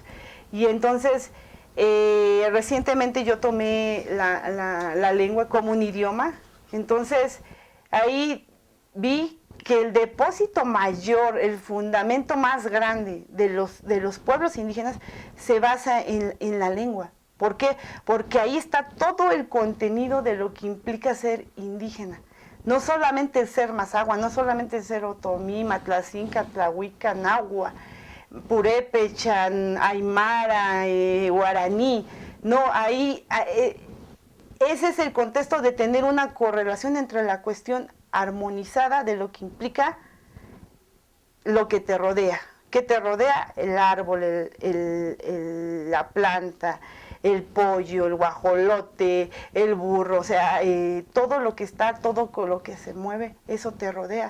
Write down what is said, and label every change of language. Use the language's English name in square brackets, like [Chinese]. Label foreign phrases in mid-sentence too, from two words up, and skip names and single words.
[Spanish] Y entonces, recientemente yo tomé la lengua como un idioma, entonces ahí vi que el depósito mayor, el fundamento más grande de los pueblos indígenas se basa en la lengua. ¿Por qué? Porque ahí está todo el contenido de lo que implica ser indígena. No solamente el ser mazahua, no solamente el ser otomí, matlacinca, tlahuica, nahua, purépecha, aymara, guaraní. No, ahí ese es el contexto de tener una correlación entre la cuestión armonizada de lo que implica lo que te rodea. ¿Qué te rodea? El árbol, la planta, el pollo, el guajolote, el burro, o sea, todo lo que está, todo lo que se mueve, eso te rodea.